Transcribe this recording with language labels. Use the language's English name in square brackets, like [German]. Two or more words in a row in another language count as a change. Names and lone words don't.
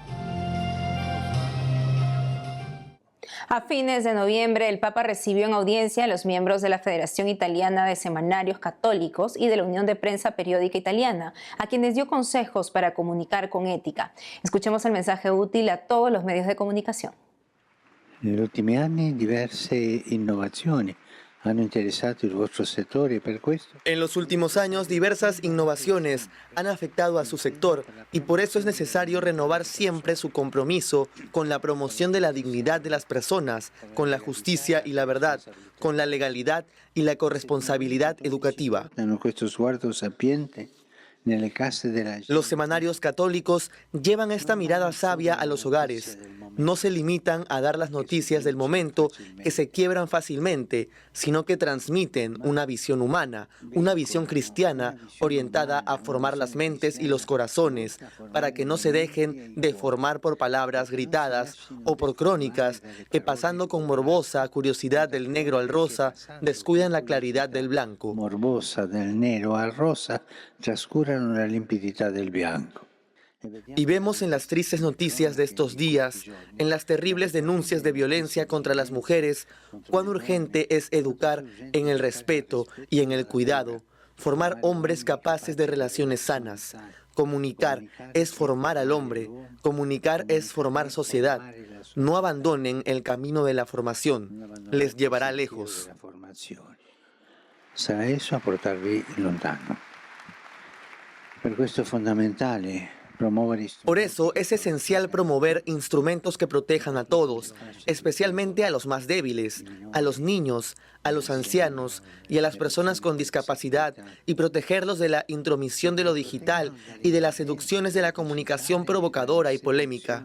[Spanish] A fines de noviembre, el Papa recibió en audiencia a los miembros de la Federación Italiana de Semanarios Católicos y de la Unión de Prensa Periódica Italiana, a quienes dio consejos para comunicar con ética. Escuchemos el mensaje útil a todos los medios de comunicación. [Italian] Negli ultimi anni diverse innovazioni hanno interessato il vostro settore per questo. [Spanish] En los últimos años, diversas innovaciones han afectado a su sector y por eso es necesario renovar siempre su compromiso con la promoción de la dignidad de las personas, con la justicia y la verdad, con la legalidad y la corresponsabilidad educativa. [Italian] Questo sguardo sapiente nelle case della gente. [Spanish] Los semanarios católicos llevan esta mirada sabia a los hogares. no se limitan a dar las noticias del momento que se quiebran fácilmente, sino que transmiten una visión humana, una visión cristiana orientada a formar las mentes y los corazones, para que no se dejen deformar por palabras gritadas o por crónicas que, pasando con morbosa curiosidad del negro al rosa, descuidan la claridad del blanco. [Italian] Morbosa del nero al rosa trascurano la limpidità del bianco. [Spanish] Y vemos en las tristes noticias de estos días, en las terribles denuncias de violencia contra las mujeres, cuán urgente es educar en el respeto y en el cuidado, formar hombres capaces de relaciones sanas. Comunicar es formar al hombre, comunicar es formar sociedad. No abandonen el camino de la formación, les llevará lejos. [Italian] Sarà esso a portarvi lontano. Per questo è fondamentale. [Spanish] Por eso es esencial promover instrumentos que protejan a todos, especialmente a los más débiles, a los niños, a los ancianos y a las personas con discapacidad, y protegerlos de la intromisión de lo digital y de las seducciones de la comunicación provocadora y polémica.